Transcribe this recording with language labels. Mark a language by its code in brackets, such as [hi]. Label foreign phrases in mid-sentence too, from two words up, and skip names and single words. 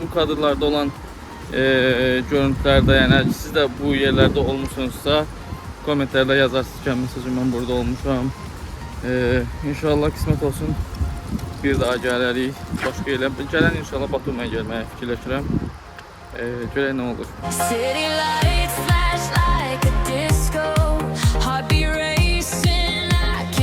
[az] bu kadrlarda olan görüntülerde, yani siz de bu yerlerde olmuşsunuzsa komentlerde yazarsınız ki mesajım ben burada olmuşam. İnşallah kısmet olsun, bir daha gələrik başka yerler. Gələn inşallah Batum'a gəlməyə fikirləşirəm. Görək nə olur. [en] City lights flash like a disco. Heartbeat racing, I